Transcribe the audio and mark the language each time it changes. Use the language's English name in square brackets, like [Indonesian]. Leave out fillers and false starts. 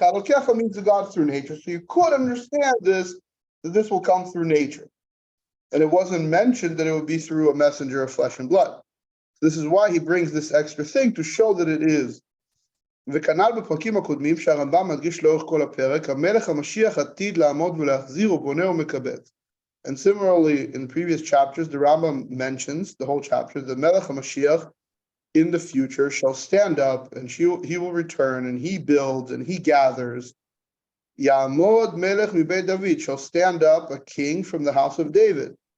[English] Elokecha means the God through nature. So you could understand this, that this will come through nature. And it wasn't mentioned that it would be through a messenger of flesh and blood. This is why he brings this extra thing to show that it is. [Hebrew] וכנ"ל בפרקים הקודמים שהרמב"ם מדגיש לאורך כל הפרק, המלך המשיח עתיד לעמוד ולהחזיר ובונה ומקבץ. [English] And similarly, in previous chapters, the Rambam mentions the whole chapter, the Melech HaMashiach in the future shall stand up and he will return and he builds and he gathers. [Hebrew] Ya'amod Melech Mibeit David [English] shall stand up a king from the house of David.